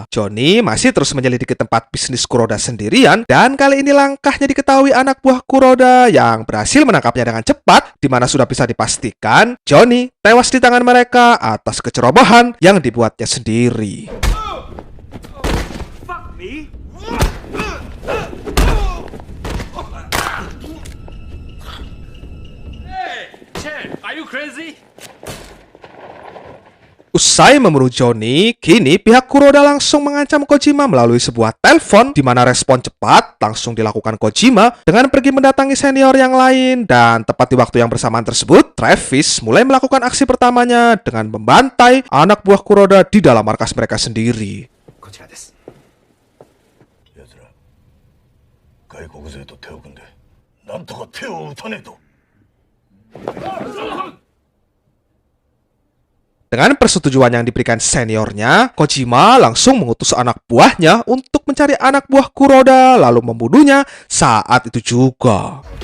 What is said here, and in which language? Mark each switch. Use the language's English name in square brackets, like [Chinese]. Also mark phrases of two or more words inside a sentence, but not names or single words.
[Indonesian] Johnny masih terus menyelidiki tempat bisnis Kuroda sendirian, dan kali ini langkahnya diketahui anak buah Kuroda yang berhasil menangkapnya dengan cepat, di mana sudah bisa dipastikan Johnny tewas di tangan mereka atas kecerobohan yang dibuatnya sendiri. [English] Chen, are you crazy? [Indonesian] Usai membunuh Johnny, kini pihak Kuroda langsung mengancam Kojima melalui sebuah telepon di mana respon cepat langsung dilakukan Kojima dengan pergi mendatangi senior yang lain, dan tepat di waktu yang bersamaan tersebut, Travis mulai melakukan aksi pertamanya dengan membantai anak buah Kuroda di dalam markas mereka sendiri. [Japanese] こちらです。奴ら外国勢と手を組んでなんとか手を打たねえと。 [Indonesian] Dengan persetujuan yang diberikan seniornya, Kojima langsung mengutus anak buahnya untuk mencari anak buah Kuroda lalu membunuhnya saat itu juga.